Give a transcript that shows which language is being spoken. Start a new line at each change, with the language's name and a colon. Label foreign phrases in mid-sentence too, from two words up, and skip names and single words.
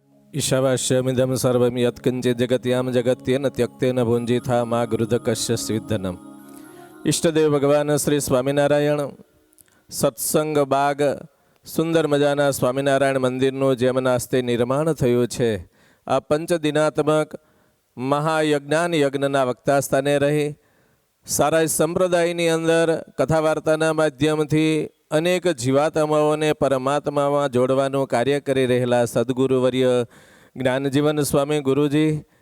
Sanskrit: ईशावास्यमिदं सर्वं यत्किञ्चित् जगत्यां जगत्येन त्यक्तेन भुञ्जीथा मा गुरुदकस्य स्विद्धनम।
Gujarati: ઈષ્ટદેવ ભગવાન શ્રી સ્વામિનારાયણ સત્સંગ બાગ સુંદર મજાના સ્વામિનારાયણ મંદિરનું જેમના હસ્તે નિર્માણ થયું છે, આ પંચદિનાત્મક મહાયજ્ઞાન યજ્ઞના વક્તા સ્થાને રહી સારા સંપ્રદાયની અંદર કથા વાર્તાના માધ્યમથી અનેક જીવાત્માઓને પરમાત્મામાં જોડવાનું કાર્ય કરી રહેલા સદગુરુવર્ય જ્ઞાનજીવન સ્વામી ગુરુજી,